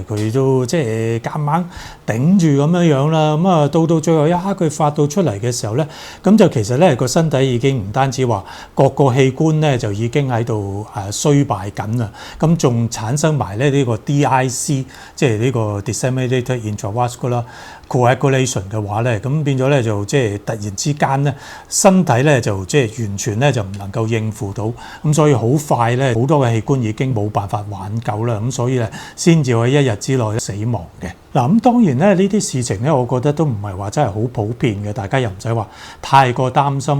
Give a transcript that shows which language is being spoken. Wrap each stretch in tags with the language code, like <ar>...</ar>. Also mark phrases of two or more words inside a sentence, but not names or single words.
<yue>佢都即係夾硬頂住咁樣樣啦。咁啊到最後一刻佢發到出嚟嘅時候咧，咁就其實咧個身體已經唔單止話各個器官咧就已經喺度衰敗緊啦，咁仲產生埋咧呢個 DIC， 即係呢個</yue> <en>disseminated intravascular coagulation</en> <yue>嘅話咧，咁變咗咧就即係突然之間咧，身體咧就即係完全咧就唔能夠應付到，咁所以好快咧好多嘅器官已經冇辦法挽救啦，咁所以咧先至喺一日之內死亡嘅。嗱，咁當然咧呢啲事情咧，我覺得都唔係話真係好普遍嘅，大家又唔使話太過擔心。</yue>